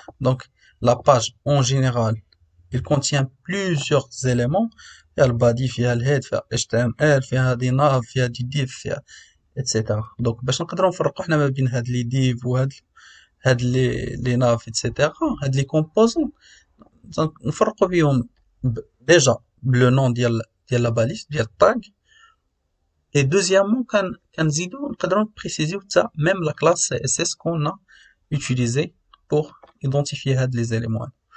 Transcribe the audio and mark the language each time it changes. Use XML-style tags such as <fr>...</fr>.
<fr>Donc, la page, en général, il contient plusieurs éléments.</fr> <ar>فيها البادي, فيها الهيد, فيها HTML, فيها دي ناف, فيها دي div, فيها etc. Donc باش نقدروا نفرقوا حنا ما بين هاد لي div هاد لي ناف etc.</ar> <fr>هاد لي composants</fr> <ar>نفرقوا بيهم</ar> <fr>déjà le nom ديال la balise ديال tag, et deuxièmement</fr> <ar>كنزيدوا نقدروا نبريسيزيو حتى</ar> <fr>même la classe CSS qu'on a utilisé pour identifier هاد les éléments.</fr>